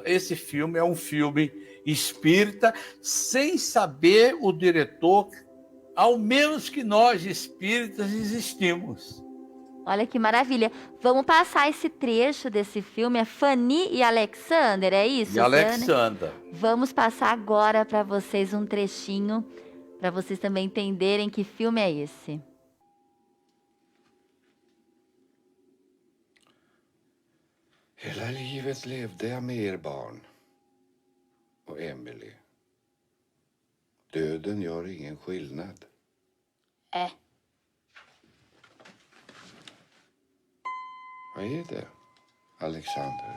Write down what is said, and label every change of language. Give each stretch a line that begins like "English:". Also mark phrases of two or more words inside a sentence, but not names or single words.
Portuguese: Esse filme é um filme espírita, sem saber o diretor, ao menos que nós espíritas existimos. Olha que maravilha. Vamos passar esse trecho desse filme. É Fanny e Alexander, é isso? E Alexander. Vamos passar agora para vocês um trechinho, para vocês também entenderem que filme é esse.
Swedish: Hela livet levde jag med er barn och Emily. Döden gör ingen skillnad. Vad är det, Alexander?